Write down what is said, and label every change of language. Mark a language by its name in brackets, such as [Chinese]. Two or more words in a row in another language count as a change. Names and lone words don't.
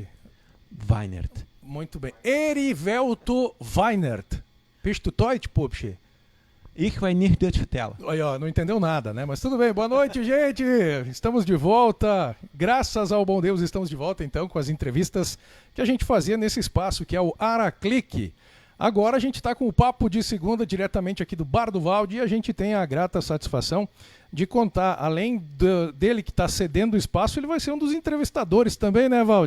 [Portuguese] Weinert. Muito bem. Erivelto Weinert. [German] Bist du Deutsch, Pupschi? Ich weiß nicht Deutsch vertellen. [Portuguese] Aí, ó, não entendeu nada, né? Mas tudo bem. Boa noite, gente. Estamos de volta. Graças ao bom Deus, estamos de volta, então, com as entrevistas que a gente fazia nesse espaço, que é o Araclique. Agora a gente está com o Papo de Segunda, diretamente aqui do Bar do Valde, e a gente tem a grata satisfação de contar, além dele que está cedendo o espaço, ele vai ser um dos entrevistadores também, né, Valde?